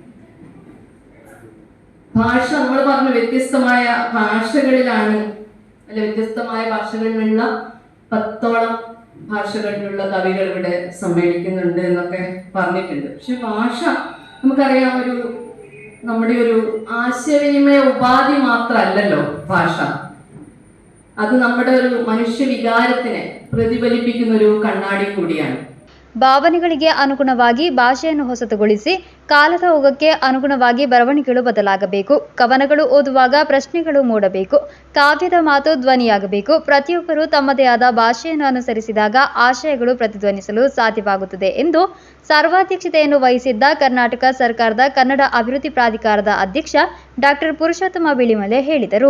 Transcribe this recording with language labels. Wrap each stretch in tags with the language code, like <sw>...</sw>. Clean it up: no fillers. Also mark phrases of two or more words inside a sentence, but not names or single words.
<ml>ഭാഷ നമ്മൾ പറഞ്ഞു വ്യത്യസ്തമായ ഭാഷകളിലാണ്, അല്ല വ്യത്യസ്തമായ ഭാഷകളിലുള്ള 10ഓളം ഭാഷകളിലുള്ള കവികൾ ഇവിടെ സമ്മേളിക്കുന്നുണ്ട് എന്നൊക്കെ പറഞ്ഞിട്ടുണ്ട്. പക്ഷെ ഭാഷ നമുക്കറിയാം, നമ്മുടെ ഒരു ആശയവിനിമയ ഉപാധി മാത്രമല്ലല്ലോ ഭാഷ. അത് നമ്മുടെ ഒരു മനുഷ്യ വികാരത്തിനെ പ്രതിഫലിപ്പിക്കുന്ന ഒരു കണ്ണാടി കൂടിയാണ്.</ml> <kn>ಭಾವನೆಗಳಿಗೆ ಅನುಗುಣವಾಗಿ ಭಾಷೆಯನ್ನು ಹೊಸತುಗೊಳಿಸಿ ಕಾಲದ ಓಗಕ್ಕೆ ಅನುಗುಣವಾಗಿ ಬರವಣಿಗೆಗಳು ಬದಲಾಗಬೇಕು. ಕವನಗಳು ಓದುವಾಗ ಪ್ರಶ್ನೆಗಳು ಮೂಡಬೇಕು. ಕಾವ್ಯದ ಮಾತು ಧ್ವನಿಯಾಗಬೇಕು. ಪ್ರತಿಯೊಬ್ಬರು ತಮ್ಮದೇ ಆದ ಭಾಷೆಯನ್ನು ಅನುಸರಿಸಿದಾಗ ಆಶಯಗಳು ಪ್ರತಿಧ್ವನಿಸಲು ಸಾಧ್ಯವಾಗುತ್ತದೆ ಎಂದು ಸರ್ವಾಧ್ಯಕ್ಷತೆಯನ್ನು ವಹಿಸಿದ್ದ ಕರ್ನಾಟಕ ಸರ್ಕಾರದ ಕನ್ನಡ ಅಭಿವೃದ್ಧಿ ಪ್ರಾಧಿಕಾರದ ಅಧ್ಯಕ್ಷ ಡಾಕ್ಟರ್ ಪುರುಷೋತ್ತಮ ಬಿಳಿಮಲೆ ಹೇಳಿದರು.</kn>